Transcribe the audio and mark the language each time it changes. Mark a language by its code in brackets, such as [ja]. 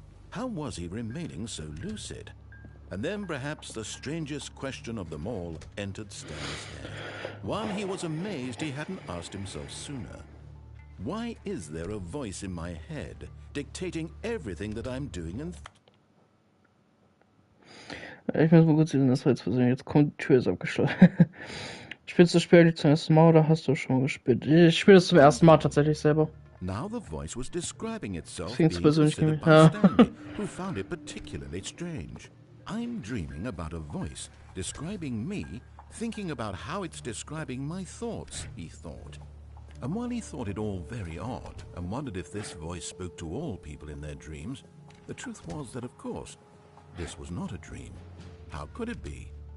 [en] How was he remaining so lucid? And then perhaps the strangest question of them all entered Stanley's head. One he was amazed he hadn't asked himself sooner. Why is there a voice in my head dictating everything that I'm doing and... [de] Ich muss mal kurz sehen, das war jetzt versehen. Jetzt kommt die Tür ist abgeschlossen. Spielst du das Spiel zum ersten Mal oder hast du schon gespielt? Ich spiele es zum ersten Mal tatsächlich selber. [en] Now the voice was describing itself being considered by Stanley, who found it particularly strange. I'm dreaming about a voice describing me, thinking about how it's describing my thoughts, he thought. And while he thought it all very odd and wondered if this voice spoke to all people in their dreams, the truth was that, of course, this was not a dream. How could it be?